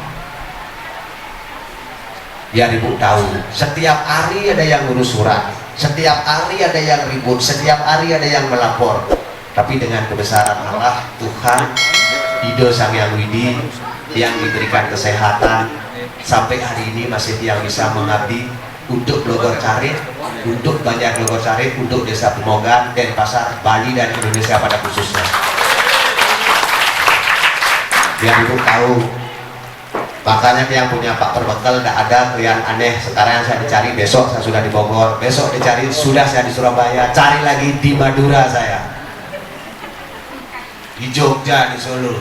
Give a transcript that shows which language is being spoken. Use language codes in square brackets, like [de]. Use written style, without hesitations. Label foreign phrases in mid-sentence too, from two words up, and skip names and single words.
[id] Biar ibu tahu, setiap hari ada yang ngurus surat, setiap hari ada yang ribut, setiap hari ada yang melapor. Tapi dengan kebesaran Allah, Tuhan Ido Sang Yang Widi yang diberikan kesehatan, sampai hari ini masih yang bisa mengabdi untuk Glogor Sari, untuk Banjar Glogor Sari, untuk Desa Pemogan, Denpasar, Bali, dan Indonesia pada khususnya. Biar ibu tahu, makanya yang punya Pak Perbekal tidak ada klien aneh. Sekarang yang saya dicari, besok saya sudah di Bogor, besok dicari sudah saya di Surabaya, cari lagi di Madura saya, di Jogja, di Solo.